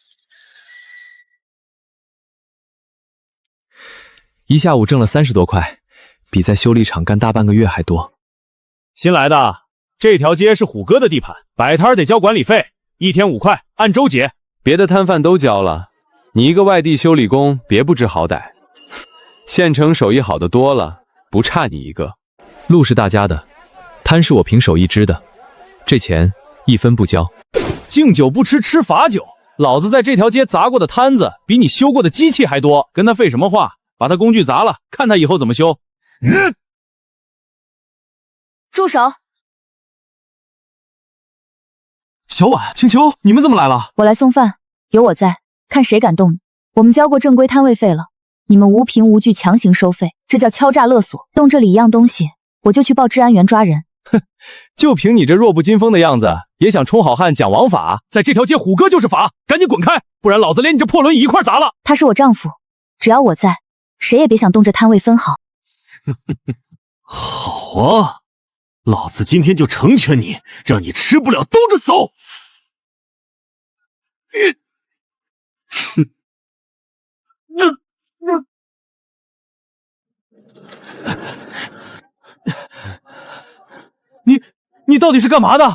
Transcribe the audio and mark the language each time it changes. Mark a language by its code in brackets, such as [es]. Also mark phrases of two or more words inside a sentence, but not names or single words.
[zh] 一下午掙了30多塊，比在修理廠幹大半個月還多。新來的，這條街是虎哥的地盤，擺攤得交管理費，1天5塊，按周結。別的攤販都交了，你一個外地修理工，別不知好歹。縣城手藝好的多了，不差你一個。路是大家的，攤是我憑手藝支的，這錢1分不交。敬酒不吃吃罰酒，老子在這條街砸過的攤子，比你修過的機器還多，跟他廢什麼話？把他工具砸了，看他以後怎麼修。住手！小婉、青秋，你們怎麼來了？我來送飯，有我在，看誰敢動你。我們交過正規攤位費了，你們無憑無據強行收費，這叫敲詐勒索。動這裡一樣東西，我就去報治安員抓人。哼，就憑你這弱不禁風的樣子，也想充好漢講王法？在這條街，虎哥就是法，趕緊滾開，不然老子連你這破輪椅一塊砸了。他是我丈夫，只要我在，誰也別想動這攤位分毫。好啊，老子今天就成全你，讓你吃不了兜着走。你到底是幹嘛的？